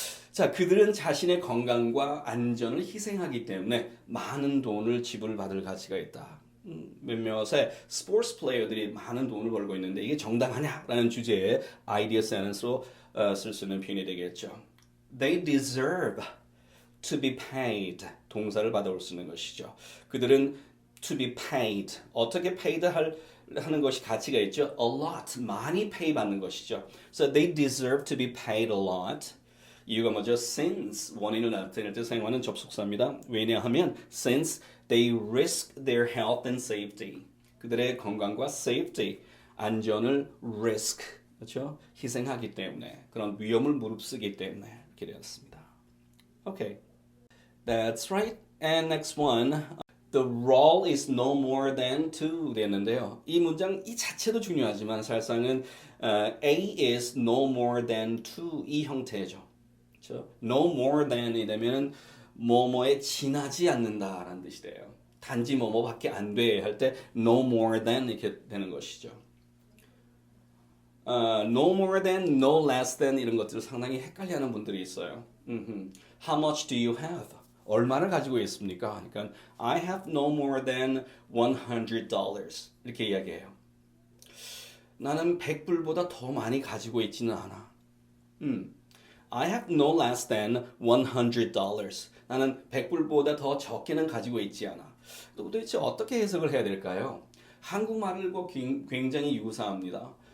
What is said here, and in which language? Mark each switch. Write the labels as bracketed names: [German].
[Korean] 자, 그들은 자신의 건강과 안전을 희생하기 때문에 많은 돈을 지불받을 가치가 있다. 몇몇의 스포츠 플레이어들이 많은 돈을 벌고 있는데 이게 정당하냐라는 주제의 아이디어 센스로 쓸 수 있는 표현이 되겠죠. [English] They deserve to be paid. [Korean] 동사를 받아올 수 있는 것이죠. 그들은 [English] to be paid. [Korean] 어떻게 paid 하는 것이 가치가 있죠. [English] A lot. [Korean] 많이 pay 받는 것이죠. [English] So they deserve to be paid a lot. [Korean] 이유가 뭐죠? Since 원인을 나타낼 때 사용하는 접속사입니다. 왜냐하면 [English] since they risk their health and safety. [Korean] 그들의 건강과 safety, 안전을 risk, 그렇죠? 희생하기 때문에 그런 위험을 무릅쓰기 때문에 이렇게 되었습니다. [English] Okay, that's right. And next one. The role is no more than two [Korean] 되는데요. 이 문장 이 자체도 중요하지만 사실상은 [English] A is no more than two [Korean] 이 형태죠. 그렇죠? No more than이 되면 뭐뭐에 지나지 않는다라는 뜻이 돼요. 단지 뭐뭐밖에 안 돼 할 때 no more than 이렇게 되는 것이죠. No more than, no less than 이런 것들을 상당히 헷갈려하는 분들이 있어요. [English] How much do you have? [Korean] 얼마를 가지고 있습니까? 그러니까 [English] I have no more than $100 [Korean] 이렇게 이야기해요. 나는 100불보다 더 많이 가지고 있지는 않아. [English] I have no less than $100. [Korean] 나는 100불보다 더 적게는 가지고 있지 않아. 도대체 어떻게 해석을 해야 될까요? 한국말과 굉장히 유사합니다.